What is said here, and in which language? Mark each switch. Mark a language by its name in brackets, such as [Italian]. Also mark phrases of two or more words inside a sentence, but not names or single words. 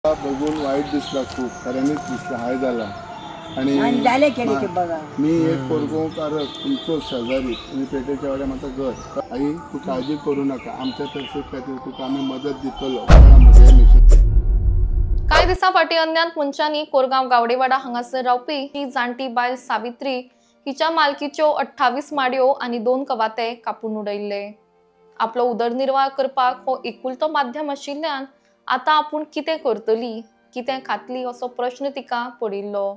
[Konkani] बघून वाईट दिसला, खूप खऱ्यानेच दिसला, हाय झाला. आणि मी एक पोरगोकार तुमचो शेजारी तुम्ही पेटेच्या वाड्या माझं घर. [Marathi] आई तू काळजी करू नका, आमच्यातर्फे काहीतरी [Konkani] तुका आम्ही मदत दितलो. कांय दिसा फाटी अज्ञात मनशांनी कोरगांव गावडेवाडा हांगासर रावपी ही जाणटी बायल सावित्री हिच्या मालकीच्यो 28 माडयो आणि 2 कवाते कापून उडयल्ले. आपलो उदरनिर्वाह करपाक हो एकुलतो माध्यम आशिल्ल्यान आता आपूण कितें करतली, कितें खातली असो प्रश्न तिका पडिल्लो.